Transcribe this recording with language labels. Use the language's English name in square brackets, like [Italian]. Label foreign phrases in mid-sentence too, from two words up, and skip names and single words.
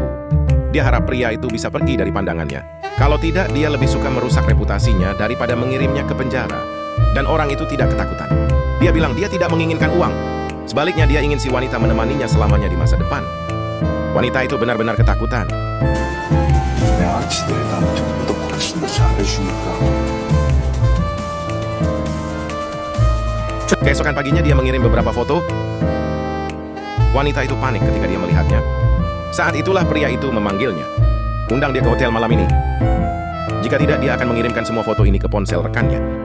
[Indonesian] Dia harap pria itu bisa pergi dari pandangannya. Kalau tidak, dia lebih suka merusak reputasinya daripada mengirimnya ke penjara. Dan orang itu tidak ketakutan. Dia bilang dia tidak menginginkan uang. Sebaliknya dia ingin si wanita menemaninya selamanya di masa depan. Wanita itu benar-benar ketakutan. [Korean] 내 아치들이 난 전부 다 훨씬 더 잘해주니까. [Indonesian] Keesokan paginya dia mengirim beberapa foto. Wanita itu panik ketika dia melihatnya. Saat itulah pria itu memanggilnya. Undang dia ke hotel malam ini. Jika tidak, dia akan mengirimkan semua foto ini ke ponsel rekannya.